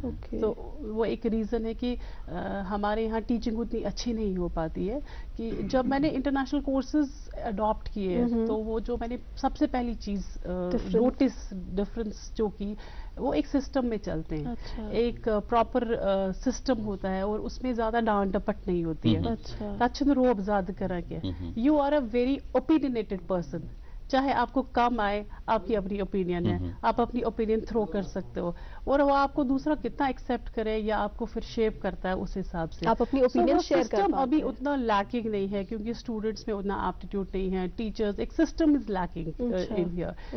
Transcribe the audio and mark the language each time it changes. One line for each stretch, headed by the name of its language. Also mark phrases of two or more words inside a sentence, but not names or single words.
Urdu: تو وہ ایک ریزن ہے کہ ہمارے یہاں ٹیچنگ اتنی اچھی نہیں ہو پاتی ہے. کہ جب میں نے
English: international courses adapt
Urdu: کیے تو وہ جو میں نے سب سے پہلی چیز
English: notice difference
Urdu: جو کی, وہ ایک سسٹم میں چلتے ہیں, ایک
English: proper system
Urdu: ہوتا ہے اور اس میں زیادہ ڈانٹ ڈپٹ نہیں ہوتی ہے.
Kashmiri: تتھ چھُنہٕ روب زیادہ کران کینٛہہ.
English: you are a very opinionated person,
Urdu: چاہے آپ کو کم آئے آپ کی اپنی اوپینین ہے, آپ اپنی
English: opinion throw
Urdu: کر سکتے ہو, اور وہ آپ کو دوسرا کتنا ایکسیپٹ کرے یا آپ کو پھر شیپ کرتا ہے اس حساب سے آپ اپنی
English: opinion share
Urdu: کر پاتے ہیں. ابھی اتنا لیکنگ نہیں ہے کیونکہ اسٹوڈنٹس میں اتنا ایپٹیٹیوڈ نہیں ہے,
English: teachers a system is lacking in here.